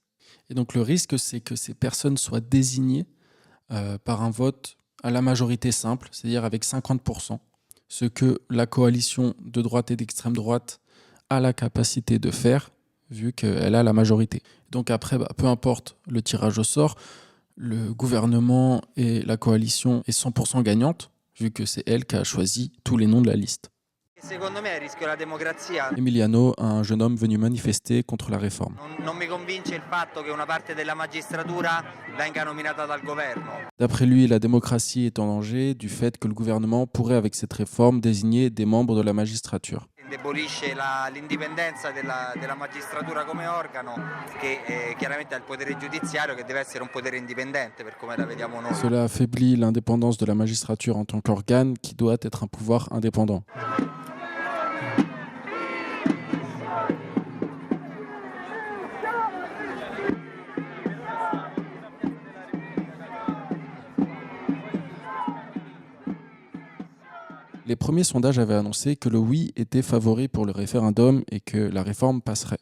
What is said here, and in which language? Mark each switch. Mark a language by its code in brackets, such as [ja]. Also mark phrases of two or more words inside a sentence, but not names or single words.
[fr] Et donc le risque, c'est que ces personnes soient désignées par un vote à la majorité simple, c'est-à-dire avec 50%, ce que la coalition de droite et d'extrême droite a la capacité de faire, vu qu'elle a la majorité. Donc après, peu importe le tirage au sort, le gouvernement et la coalition est 100% gagnante, vu que c'est elle qui a choisi tous les noms de la liste. [it] Secondo me è a rischio la democrazia. [fr] Emiliano, un jeune homme venu manifester contre la réforme. [it] Non mi convince il fatto che una parte della magistratura venga nominata dal governo. [fr] D'après lui, la démocratie est en danger du fait que le gouvernement pourrait, avec cette réforme, désigner des membres de la magistrature. [it] Indebolisce l'indipendenza della magistratura come organo che chiaramente ha il potere giudiziario che deve essere un potere indipendente per come la vediamo noi. [fr] Cela affaiblit l'indépendance de la magistrature en tant qu'organe qui doit être un pouvoir indépendant. Les premiers sondages avaient annoncé que le oui était favori pour le référendum et que la réforme passerait.